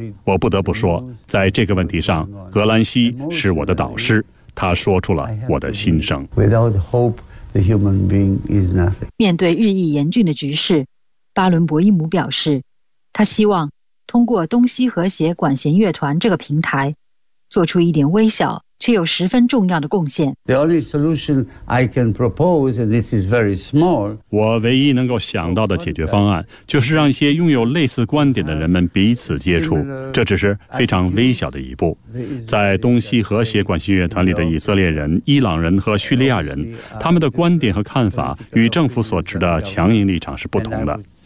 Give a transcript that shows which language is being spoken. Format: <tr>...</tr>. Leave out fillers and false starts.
<zh>我不得不说，在这个问题上，格兰西是我的导师，他说出了我的心声。面对日益严峻的局势，巴伦博伊姆表示，他希望通过东西和谐管弦乐团这个平台，做出一点微小却有十分重要的贡献。</zh> <en>The only solution I can propose, and this is very small.</en> <zh>我唯一能够想到的解决方案，就是让一些拥有类似观点的人们彼此接触。这只是非常微小的一步。在东西和谐管弦乐团里的以色列人、伊朗人和叙利亚人，他们的观点和看法与政府所持的强硬立场是不同的。</zh>